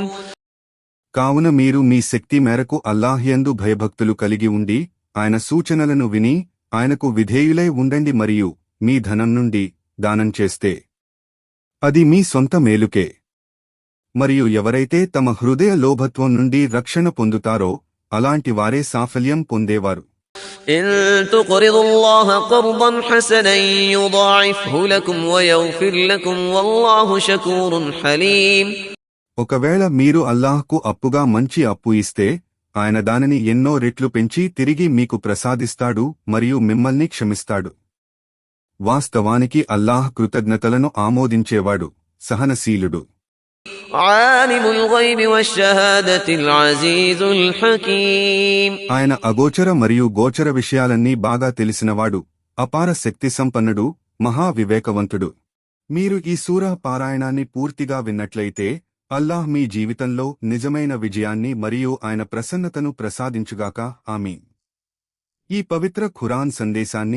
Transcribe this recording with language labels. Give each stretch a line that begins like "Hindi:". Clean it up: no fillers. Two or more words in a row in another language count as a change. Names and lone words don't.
Telugu: కావున మీరు మీ శక్తి మేరకు అల్లాహ్ యందు భయభక్తులు కలిగి ఉండి ఆయన సూచనలను విని ఆయనకు విధేయులై ఉండండి మరియు మీ ధనం నుండి దానం చేస్తే అది మీ సొంత మేలుకే మరియు ఎవరైతే తమ హృదయ లోభత్వం నుండి రక్షణ పొందుతారో అలాంటి వారే సాఫల్యం పొందేవారు
Arabic: إن تقرضوا الله قرضا حسنا يضاعفه لكم ويغفر لكم والله شكور حليم
Telugu: ఒకవేళ మీరు అల్లాహ్కు అప్పుగా మంచి అప్పు ఇస్తే ఆయన దానిని ఎన్నో రెట్లు పెంచి తిరిగి మీకు ప్రసాదిస్తాడు మరియు మిమ్మల్ని క్షమిస్తాడు వాస్తవానికి అల్లాహ్ కృతజ్ఞతలను ఆమోదించేవాడు సహనశీలుడు
Arabic: عالم الغيب والشهادة العزيز الحكيم
Telugu: ఆయన అగోచర మరియు గోచర విషయాలన్నీ బాగా తెలిసినవాడు అపార శక్తి సంపన్నుడు మహా వివేకవంతుడు మీరు ఈ సూరా పారాయణాన్ని పూర్తిగా విన్నట్లయితే అల్లాహ్ మీ జీవితంలో నిజమైన విజయాన్ని మరియు ఆయన ప్రసన్నతను ప్రసాదించుగాక ఆమీన్ ఈ పవిత్ర ఖురాన్ సందేశాన్ని